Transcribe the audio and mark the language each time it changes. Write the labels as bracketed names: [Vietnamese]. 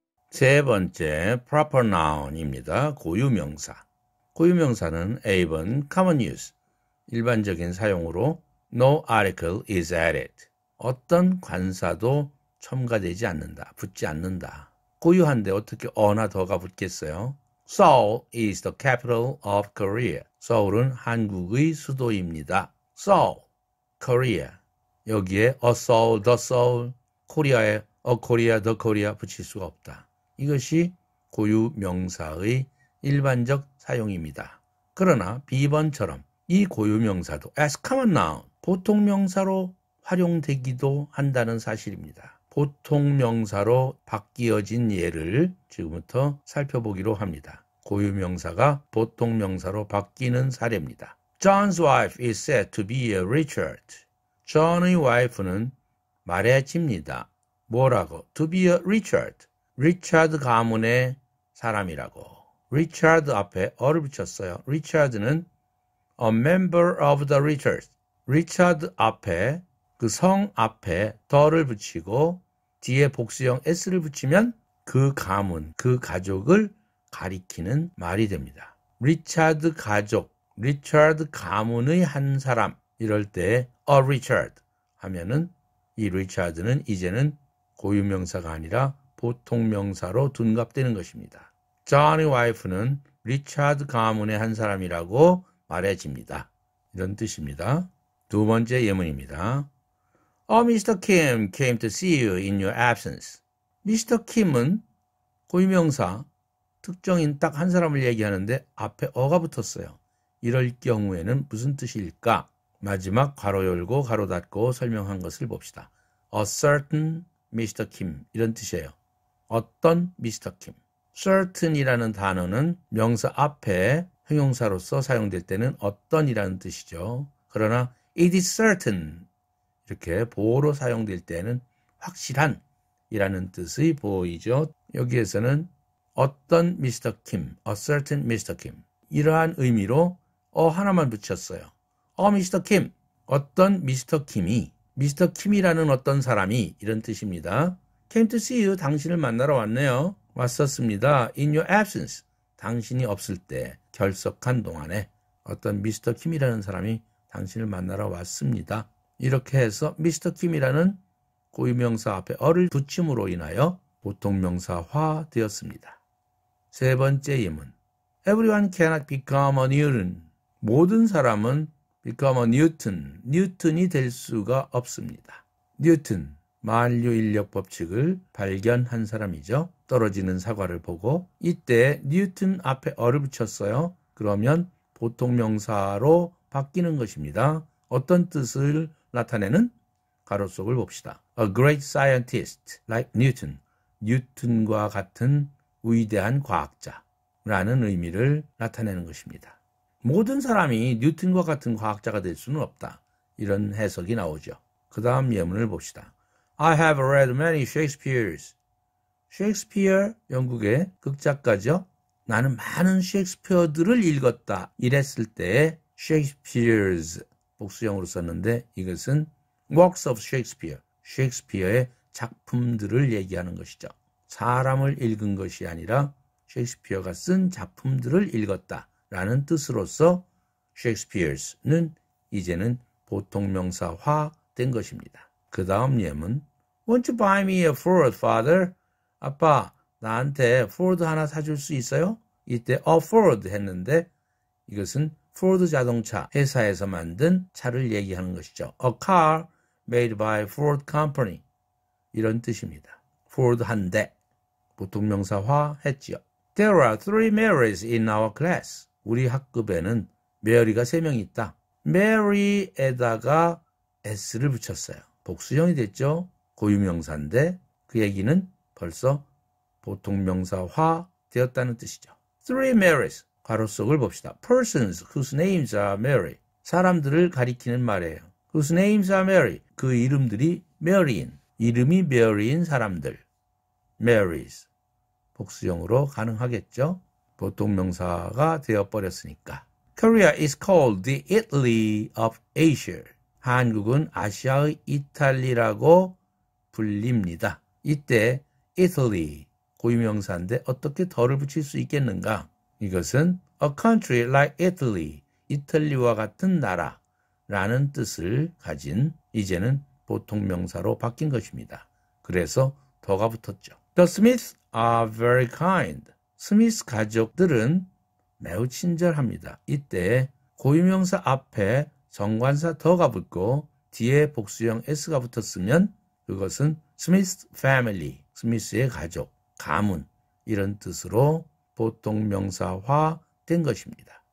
[Korean] 세 번째 [English] proper noun [Korean] 입니다. 고유명사. 고유명사는 A번 [English] common use, [Korean] 일반적인 사용으로 [English] no article is added. [Korean] 어떤 관사도 첨가되지 않는다, 붙지 않는다. 고유한데 어떻게 어나 더가 붙겠어요? [English] Seoul is the capital of Korea. [Korean] 서울은 한국의 수도입니다. [English] Seoul, Korea. [Korean] 여기에 a Seoul, the Seoul, 코리아에 a Korea, the Korea 붙일 수가 없다. 이것이 고유명사의 일반적 사용입니다. 그러나 B번처럼 이 고유명사도 [English] as common noun, [Korean] 보통명사로 활용되기도 한다는 사실입니다. 보통명사로 바뀌어진 예를 지금부터 살펴보기로 합니다. 고유명사가 보통명사로 바뀌는 사례입니다. [English] John's wife is said to be a Richard. [Korean] John의 와이프는 말해집니다. 뭐라고? [English] To be a Richard. [Korean] 리차드 가문의 사람이라고. 리차드 앞에 어를 붙였어요. [English] 리차드는 a member of the Richards. [Korean] 리차드 앞에 그 성 앞에 더를 붙이고 뒤에 복수형 s를 붙이면 그 가문, 그 가족을 가리키는 말이 됩니다. 리차드 가족, 리차드 가문의 한 사람 이럴 때 a Richard 하면은 이 리차드는 이제는 고유명사가 아니라 보통명사로 둔갑되는 것입니다. John의 와이프는 리차드 가문의 한 사람이라고 말해집니다. 이런 뜻입니다. 두 번째 예문입니다. Mr. [English] Kim came to see you in your absence. Mr. [Korean] Kim은 고유명사, 특정인 딱 한 사람을 얘기하는데 앞에 어가 붙었어요. 이럴 경우에는 무슨 뜻일까? 마지막 괄호 열고 괄호 닫고 설명한 것을 봅시다. [English] A certain Mr. Kim [Korean] 이런 뜻이에요. 어떤 Mr. Kim. certain이라는 단어는 명사 앞에 형용사로서 사용될 때는 어떤이라는 뜻이죠. 그러나 [English] it is certain [Korean] 이렇게 보어로 사용될 때는 확실한 이라는 뜻의 보어이죠. 여기에서는 어떤 Mr. Kim, [English] a certain Mr. [Korean] Kim 이러한 의미로 하나만 붙였어요. Mr. Kim, 어떤 Mr. Kim이 Mr. Kim이라는 어떤 사람이 이런 뜻입니다. [English] Came to see you, [Korean] 당신을 만나러 왔네요. 왔었습니다. [English] In your absence, [Korean] 당신이 없을 때 결석한 동안에 어떤 Mr. Kim이라는 사람이 당신을 만나러 왔습니다. 이렇게 해서 Mr. Kim이라는 고유명사 앞에 어를 붙임으로 인하여 보통명사화 되었습니다. 세 번째 예문. [English] Everyone cannot become a Newton. [Korean] 모든 사람은 [English] become a Newton, [Korean] 뉴턴이 될 수가 없습니다. 뉴턴, 만류인력 법칙을 발견한 사람이죠. 떨어지는 사과를 보고 이때 뉴턴 앞에 어를 붙였어요. 그러면 보통명사로 바뀌는 것입니다. 어떤 뜻을 나타내는? 가로속을 봅시다. [English] A great scientist like Newton. [Korean] 뉴턴과 같은 위대한 과학자라는 의미를 나타내는 것입니다. 모든 사람이 뉴턴과 같은 과학자가 될 수는 없다. 이런 해석이 나오죠. 그 다음 예문을 봅시다. [English] I have read many Shakespeare's. [Korean] 셰익스피어, 영국의 극작가죠. 나는 많은 셰익스피어들을 읽었다. 이랬을 때 Shakespeare's 복수형으로 썼는데 이것은 [English] works of Shakespeare, [Korean] 셰익스피어의 작품들을 얘기하는 것이죠. 사람을 읽은 것이 아니라 셰익스피어가 쓴 작품들을 읽었다라는 뜻으로서 Shakespeare's는 이제는 보통명사화 된 것입니다. 그 다음 예문 [English] Won't you buy me a Ford, father? [Korean] 아빠, 나한테 포드 하나 사줄 수 있어요? 이때 a Ford 했는데 이것은 포드 자동차 회사에서 만든 차를 얘기하는 것이죠. [English] A car made by Ford Company [Korean] 이런 뜻입니다. Ford 한 대, 보통명사화 했지요. [English] There are 3 Marys in our class. [Korean] 우리 학급에는 메리가 3명 있다. Mary에다가 s를 붙였어요. 복수형이 됐죠. 고유명사인데 그 얘기는 벌써 보통명사화 되었다는 뜻이죠. 3 Marys, 가로속을 봅시다. [English] Persons whose names are Mary. [Korean] 사람들을 가리키는 말이에요. [English] Whose names are Mary. [Korean] 그 이름들이 Mary인, 이름이 Mary인 사람들. [English] Marys. [Korean] 복수형으로 가능하겠죠. 보통명사가 되어버렸으니까. [English] Korea is called the Italy of Asia. [Korean] 한국은 아시아의 이탈리라고 불립니다. 이때 Italy, 고유명사인데 어떻게 더를 붙일 수 있겠는가? 이것은 [English] a country like Italy, [Korean] 이탈리아와 같은 나라라는 뜻을 가진 이제는 보통명사로 바뀐 것입니다. 그래서 더가 붙었죠. [English] The Smiths are very kind. [Korean] 스미스 가족들은 매우 친절합니다. 이때 고유명사 앞에 정관사 더가 붙고 뒤에 복수형 s가 붙었으면 그것은 [English] Smith family, [Korean] 스미스의 가족, 가문 이런 뜻으로 보통명사화 된 것입니다.